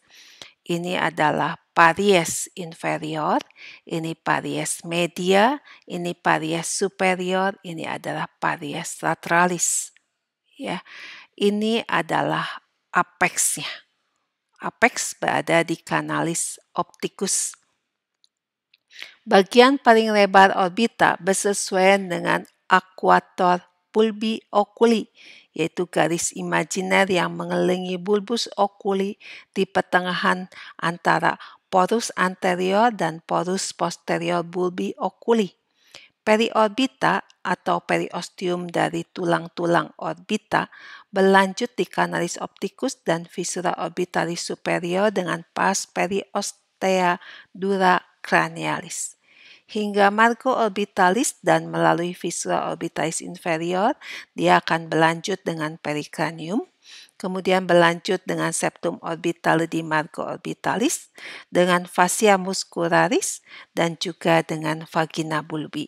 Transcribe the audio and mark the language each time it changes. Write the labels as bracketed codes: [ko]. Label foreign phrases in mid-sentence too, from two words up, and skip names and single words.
[id] Ini adalah [la] paries inferior, ini paries media, ini paries superior, [id] ini adalah [la] paries lateralis. [id] Ya, ini adalah apexnya. [la] Apex [id] berada di [la] canalis opticus. [id] Bagian paling lebar orbita bersesuaian dengan akuator [la] bulbi oculi, [id] yaitu garis imajiner yang mengelilingi [la] bulbus oculi [id] di pertengahan antara [la] porus anterior [id] dan [la] porus posterior bulbi oculi. Periorbita atau periosteum [id] dari tulang-tulang orbita berlanjut di [la] canalis opticus dan fissura orbitalis superior dengan pars periostea dura cranialis. [id] Hingga [la] margo orbitalis [id] dan melalui [la] fissura orbitalis inferior, [id] dia akan berlanjut dengan pericranium, kemudian berlanjut dengan [la] septum orbitale [id] di [la] margo orbitalis, [id] dengan [la] fascia muscularis, [id] dan juga dengan [la] vagina bulbi.